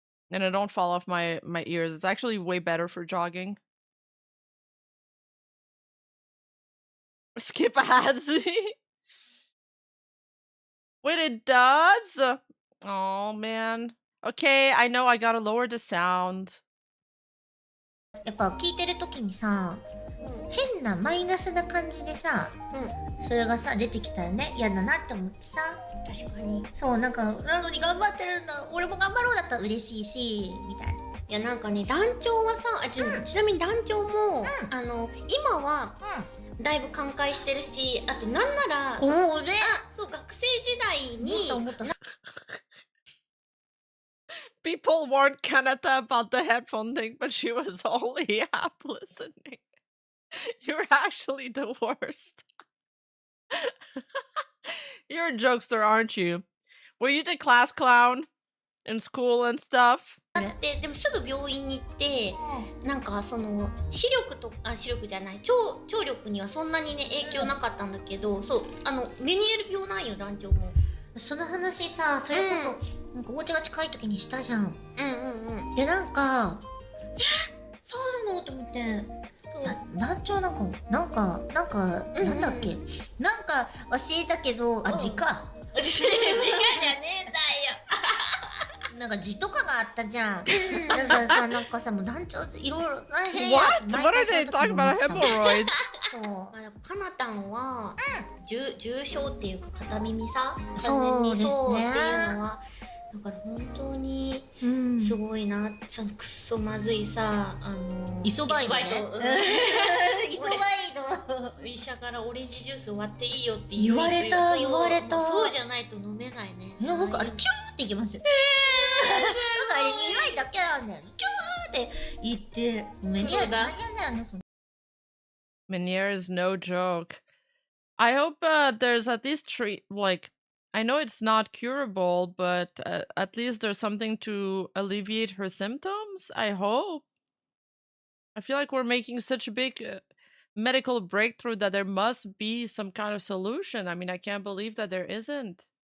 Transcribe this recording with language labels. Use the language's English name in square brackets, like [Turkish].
[English] And I don't fall off my ears. It's actually way better for jogging. Skip ads. Wait, it does? Oh, man. Okay, I know I gotta lower the sound. [Japanese] やっぱ聞いてる時にさ、変なマイナスな感じでさ、それがさ出てきたらね嫌だなって思ってさ。確かに。そうなんかなのに頑張ってるんだ。俺も頑張ろうだったら嬉しいしみたいな。いやなんかね団長はさちなみに団長も、今は、だいぶ寛解してるし、あとなんならそう学生時代に [English] People warned Kanata about the headphone thing, but she was only half listening. You're actually the worst. You're a jokester, aren't you? Were you the class clown in school and stuff? [Japanese] でもすぐ病院に行って、なんかその視力じゃない聴力にはそんなにね影響なかったんだけど、そうメニエール病なんよ団長も。その話さ、それこそ、なんかお家が近い時にしたじゃん。でなんかそうなのと思って。団長なんかなんだっけ、なんか忘れたけど、字か。字がじゃねえんだよ。なんか字とかがあったじゃん。なんかさもう団長いろいろ大変や。 [English] What are they talking about hemorrhoids? [Japanese] そう。かなたんは重症っていうか片耳さ。そうですね。そうっていうのは。だから本当にすごいな、そのくっそまずいさイソバイドね。イソバイド。医者からオレンジジュース割っていいよって言われた。そうじゃないと飲めないね。僕あれチューっていきますよ。なんかあれ苦いだけなんだよ。チューって言ってメニエー大変だよね。 [English] Meniere is no joke. I hope there's at least I know it's not curable, but at least there's something to alleviate her symptoms. I hope. I feel like we're making such a big medical breakthrough that there must be some kind of solution. I mean, I can't believe that there isn't.